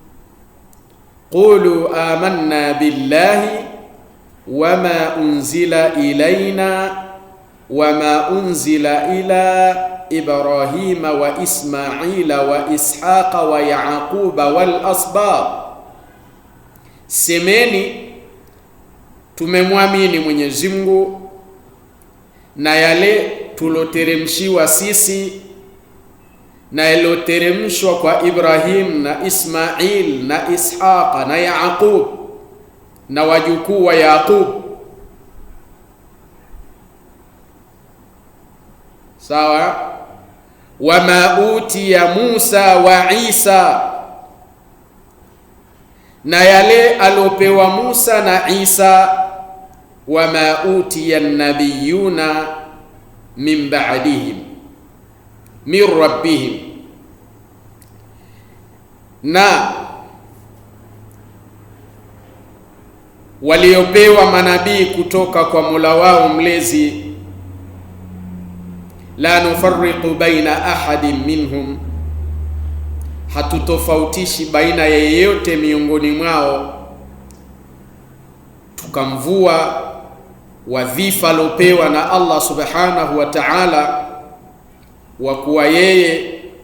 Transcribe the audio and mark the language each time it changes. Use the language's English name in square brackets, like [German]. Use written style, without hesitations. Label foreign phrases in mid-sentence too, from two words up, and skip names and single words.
[Arabic] قولوا آمنا بالله وما أنزل إلينا وما أنزل إلى إبراهيم وإسماعيل وإسحاق ويعقوب والأسباط. [Swahili] Semeni, tumemwamini Mwenyezi Mungu na yale tuloteremshiwa sisi na yaloteremshwa kwa Ibrahim na Ismail na Ishaqa na Yaqub na wajukuu wa Yaqub. Sawa? [Arabic] وما أوتي موسى وعيسى, [Swahili] na yale alopewa Musa na Isa. [Arabic] وما أوتي النبيون من بعدهم من ربهم, [Swahili] na waliopewa manabii kutoka kwa Mola wao mlezi. [Arabic] لا نفرق بين أحد منهم, [Swahili] hatutofautishi baina ya yeyote miongoni mwao, tukamvua wadhifa alopewa na Allah [Arabic] سبحانه وتعالى [Swahili] wa kuwa yeye